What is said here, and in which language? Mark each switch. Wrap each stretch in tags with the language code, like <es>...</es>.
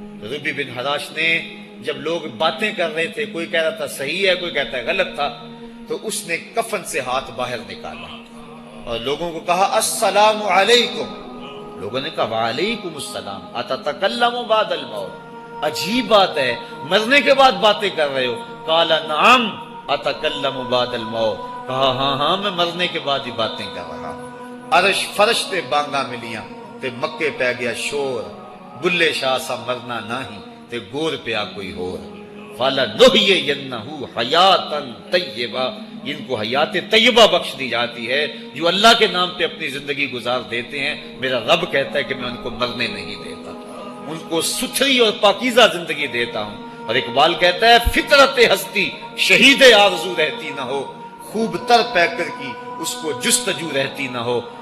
<ur>ربی بن حراش نے جب لوگ باتیں کر رہے تھے، کوئی کہہ رہا تھا صحیح ہے کوئی کہتا ہے غلط تھا، تو اس نے کفن سے ہاتھ باہر نکالا اور لوگوں کو کہا السلام علیکم. لوگوں نے کہا وعلیکم السلام</ur> <ar>اتتکلم بعد الموت.</ar> <ur>عجیب بات ہے، مرنے کے بعد باتیں کر رہے ہو.</ur> <ar>قال نعم اتکلم بعد الموت.</ar> <ur>کہا ہاں ہاں میں مرنے کے بعد ہی باتیں کر رہا ہوں.</ur> <pa>عرش فرش تے بانگا ملیاں تے مکے پہ گیا شور. بلے شاہ سا مرنا نہیں تے گور پیا کوئی ہور.</pa> <ar>فَلَنُحْيِيَنَّهُ حَيَاتًا طَيِّبَةً،</ar> <ur>ان کو حیات طیبہ بخش دی جاتی ہے جو اللہ کے نام پہ اپنی زندگی گزار دیتے ہیں. میرا رب کہتا ہے کہ میں ان کو مرنے نہیں دیتا، ان کو ستھری اور پاکیزہ زندگی دیتا ہوں. اور اقبال کہتا ہے فطرت ہستی شہید آرزو رہتی نہ ہو، خوب تر پیکر کی اس کو جستجو رہتی نہ ہو.</ur>